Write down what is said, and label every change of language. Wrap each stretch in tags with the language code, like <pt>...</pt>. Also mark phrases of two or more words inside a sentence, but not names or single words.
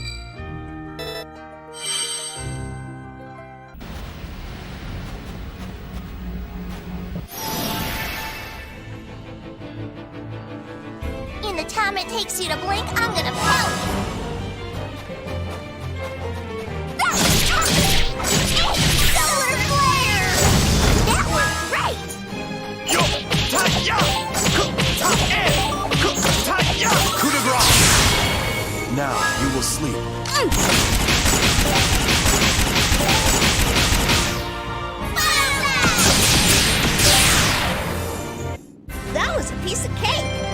<en>In the time it takes you to blink, I'm gonna pout. Solar flare! That worked great! Yo! Ta-ya! Ta-eh! Ta-ya!</en> <fr>Coup de grace!</fr> <en>Now you will sleep. That was a piece of cake!</en>